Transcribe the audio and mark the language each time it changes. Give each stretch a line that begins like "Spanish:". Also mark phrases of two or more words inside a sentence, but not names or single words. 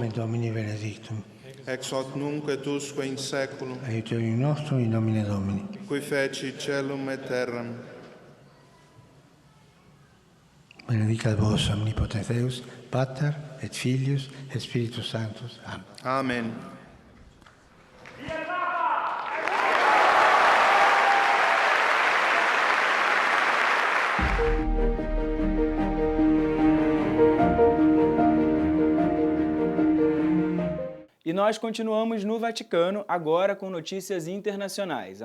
Latin: nomen Domini benedictum, ex hoc nunc et usque in saeculum, aiutorium nostrum in nomine Domini. qui feci caelum et terram. Benedicat vos omnipotens Deus, Pater et Filius et Spiritus Sanctus. Amen. Amen.
Portuguese: E nós continuamos no Vaticano, agora com notícias internacionais.